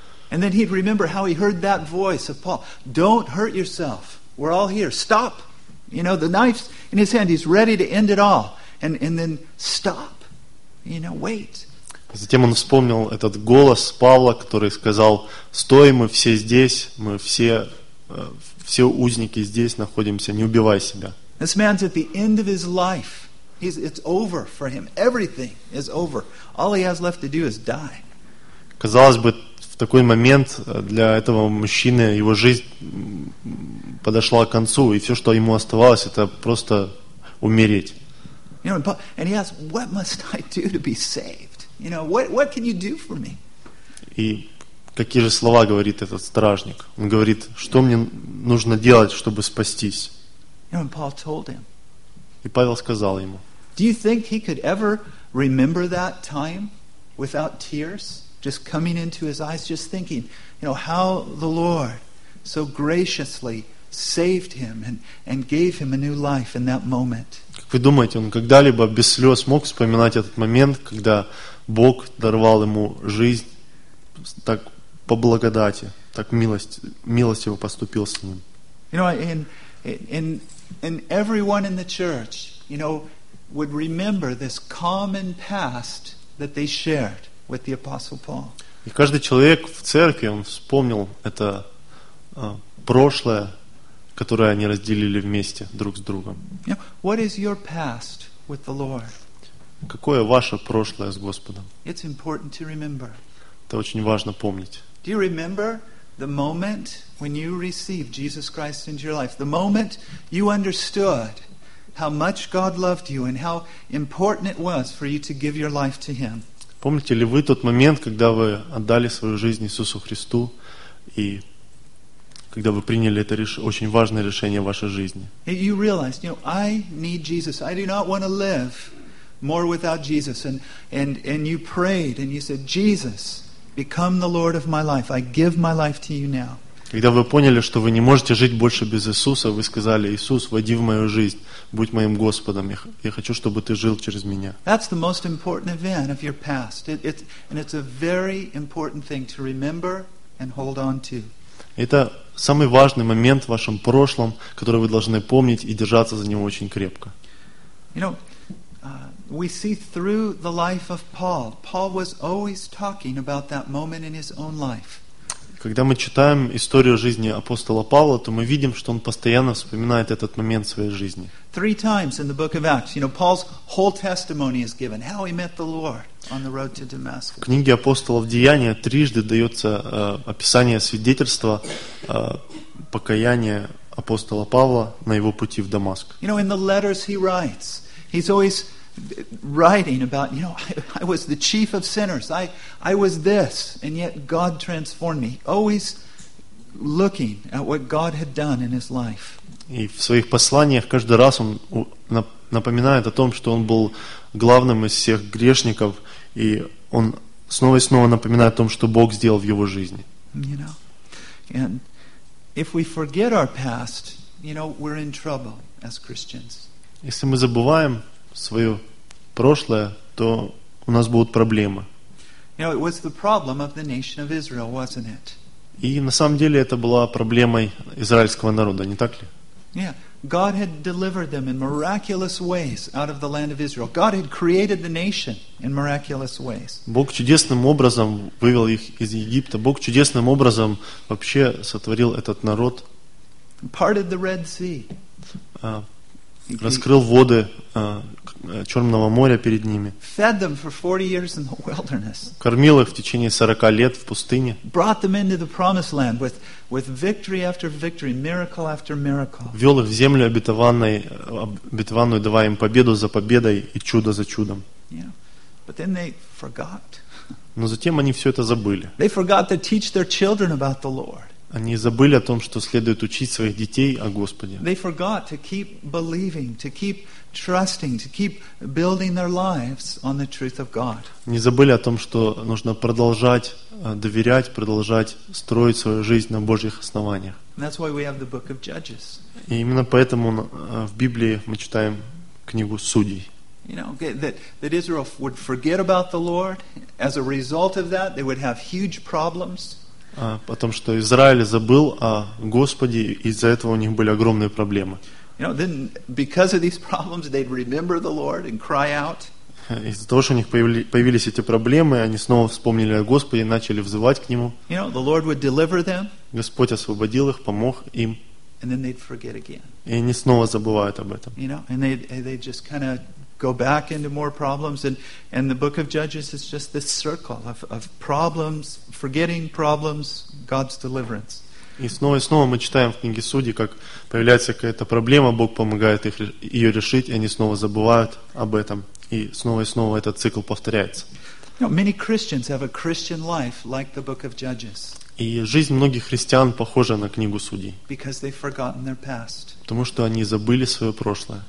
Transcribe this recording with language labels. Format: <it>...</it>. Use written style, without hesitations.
<en>And then he'd remember how he heard that voice of Paul. Don't hurt yourself. We're all here. Stop. You know, the knife's in his hand. He's ready to end it all. And then stop. You know, wait.</en> <ru>Затем он вспомнил этот голос Павла, который сказал, стой, мы все здесь, мы все узники здесь находимся, не убивай себя.</ru> <en>This man's at the end of his life. It's over for him. Everything is over. All he has left to do is die.</en> <ru>Казалось бы, в такой момент для этого мужчины его жизнь подошла к концу, и все, что ему оставалось, это просто умереть.</ru> <en>You know, and he asks, "What must I do to be saved? You know, what can you do for me?"</en> <ru>И какие же слова говорит этот стражник? Он говорит, что мне нужно делать, чтобы спастись?</ru> <en>You know, and Paul told him.</en> <ru>И Павел сказал ему.</ru> <en>Do you think he could ever remember that time without tears just coming into his eyes, just thinking, you know, how the Lord so graciously saved him and gave him a new life in that moment?</en> <ru>Как вы думаете, он когда-либо без слез мог вспоминать этот момент, когда Бог даровал ему жизнь так по благодати, так милостиво поступил с ним?</ru> <en>You know, and everyone in the church, you know, would remember this common past that they shared with the Apostle Paul.</en> <ru>И каждый человек в церкви, он вспомнил это прошлое, которое они разделили вместе друг с другом.</ru> <en>You know, what is your past with the Lord?</en> <ru>Какое ваше прошлое с Господом?</ru> <en>It's important to remember.</en> <ru>Это очень важно помнить.</ru> <en>Do you remember the moment when you received Jesus Christ into your life? The moment you understood how much God loved you and how important it was for you to give your life to Him.</en> <ru>Помните ли вы тот момент, когда вы отдали свою жизнь Иисусу Христу и когда вы приняли это очень важное решение в вашей жизни?</ru> <en>You realized, you know, I need Jesus. I do not want to live more without Jesus. And you prayed and you said, Jesus, become the Lord of my life. I give my life to you now.</en> <ru>Когда вы поняли, что вы не можете жить больше без Иисуса, вы сказали, Иисус, войди в мою жизнь, будь моим Господом, я хочу, чтобы ты жил через меня.</ru> <en>That's the most important event of your past. It's a very important thing to remember and hold on to.</en> <ru>Это самый важный момент в вашем прошлом, который вы должны помнить и держаться за него очень крепко.</ru> <en>You know, we see through the life of Paul. Paul was always talking about that moment in his own life.</en> <ru>Когда мы читаем историю жизни апостола Павла, то мы видим, что он постоянно вспоминает этот момент своей жизни.</ru> <en>Three times in the book of Acts, you know, Paul's whole testimony is given, how he met the Lord on the road to Damascus.</en> <ru>В книге апостолов Деяния трижды дается описание свидетельства покаяния апостола Павла на его пути в Дамаск.</ru> <en>You know, in the letters he writes, he's always writing about, you know, I was the chief of sinners. I was this, and yet God transformed me. Always looking at what God had done in his life.</en> <ru>И в своих посланиях каждый раз он напоминает о том, что он был главным из всех грешников, и он снова и снова напоминает о том, что Бог сделал в его жизни.</ru> <en>You know, and if we forget our past, you know, we're in trouble as Christians.</en> <ru>Если мы забываем свое прошлое, то у нас будут проблемы.</ru> <en>You know, it was the problem of the nation of Israel, wasn't it?</en> <ru>И на самом деле это была проблемой израильского народа, не так ли?</ru> <en>Yeah, God had delivered them in miraculous ways out of the land of Israel. God had created the nation in miraculous ways.</en> <ru>Бог чудесным образом вывел их из Египта. Бог чудесным образом вообще сотворил этот народ.</ru> <en>Parted the Red Sea.</en> <ru>раскрыл воды Черного моря перед ними,</ru> <en>fed them for 40 years in the wilderness,</en> <ru>кормил их в течение 40 лет в пустыне,</ru> <en>brought them into the promised land with victory after victory, miracle after miracle,</en> <ru>вел их в землю обетованную, давая им победу за победой и чудо за чудом.</ru> <en>But then they forgot.</en> <ru>Но затем они все это забыли.</ru> <en>They forgot to teach their children about the Lord.</en> <ru>Они забыли о том, что следует учить своих детей о Господе.</ru> <en>They forgot to keep believing, to keep trusting, to keep building their lives on the truth of God.</en> <ru>Они забыли о том, что нужно продолжать доверять, продолжать строить свою жизнь на Божьих основаниях.</ru> <en>And that's why we have the book of Judges.</en> <ru>И именно поэтому в Библии мы читаем книгу Судей.</ru> <en>You know, that Israel would forget about the Lord. As a result of that, they would have huge problems.</en> <ru>Потом, что Израиль забыл о Господе, из-за этого у них были огромные проблемы.</ru> <en>You know, then because of these problems, they'd remember the Lord and cry out.</en> <ru>Из-за того, что у них появились эти проблемы, они снова вспомнили о Господе и начали взывать к Нему.</ru> <en>You know, the Lord would deliver them.</en> <ru>Господь освободил их, помог им.</ru> <en>And then they'd forget again.</en> <ru>И они снова забывают об этом.</ru> <en>You know, and they just kind of go back into more problems, and the book of Judges is just this circle of problems, forgetting problems, God's deliverance.</en> <ru>И снова и снова мы читаем в книге Судей, как появляется какая-то проблема, Бог помогает ее решить, и они снова забывают об этом, и снова этот цикл повторяется.</ru> <en>You know, many Christians have a Christian life like the book of Judges.</en> <ru>И жизнь многих христиан похожа на книгу Судей.</ru> <en>Because they've forgotten their past.</en> <ru>Потому что они забыли свое прошлое.</ru>